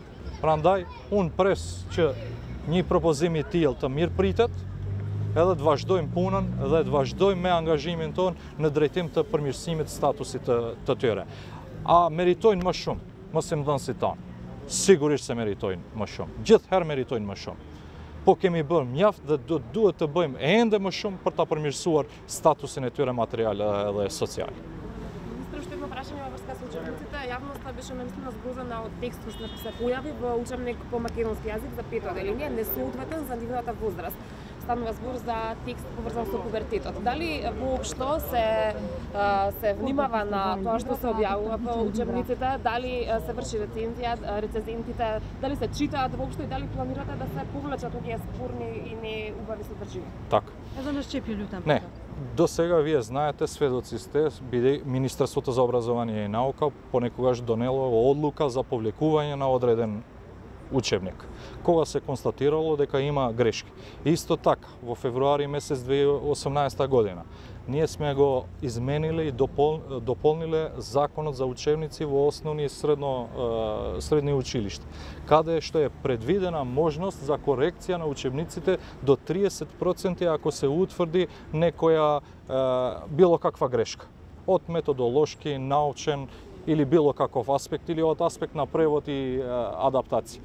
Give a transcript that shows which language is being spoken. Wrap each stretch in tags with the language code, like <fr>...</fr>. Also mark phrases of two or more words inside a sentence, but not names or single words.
<sq>Prandaj, unë pres që një propozim i tillë të mirëpritet, edhe të vazhdojmë punën dhe të vazhdojmë me angazhimin tonë në drejtim të përmirësimit statusit të tyre. A meritojnë më shumë? Mos i mdhënë si tanë. Sigurisht se meritojnë më shumë. Gjithherë meritojnë më shumë. Po kemi bërë mjaft dhe duhet të bëjmë ende më shumë për ta përmirësuar statusin e tyre material dhe social.</sq> <mk>Прашање во врска со учебниците, јавноста беше наистина згрозена од текстот што се појави во учебник по македонски јазик за 5-та оделение, несоодветен за нивната возраст. Станува збор за текст поврзан со пубертетот. Дали воопшто се внимава на тоа што се објавува во учебниците, дали се врши рецензентите, дали се читаат воопшто и дали планирате да се повлечат овие спорни и неубави содржини? Така.</mk> <sq>Edhe në Shqip ju lutem.</sq> <mk>Не, до сега вие знаете, сведоци сте, биде Министерството за образование и наука понекогаш донело одлука за повлекување на одреден учебник, кога се констатирало дека има грешки. Исто така, во февруари месец 2018 година, ние сме го измениле и дополниле законот за учебници во основни и средни училишта, каде што е предвидена можност за корекција на учебниците до 30% ако се утврди некоја било каква грешка, од методолошки, научен или било каков аспект, или од аспект на превод и адаптација.</mk>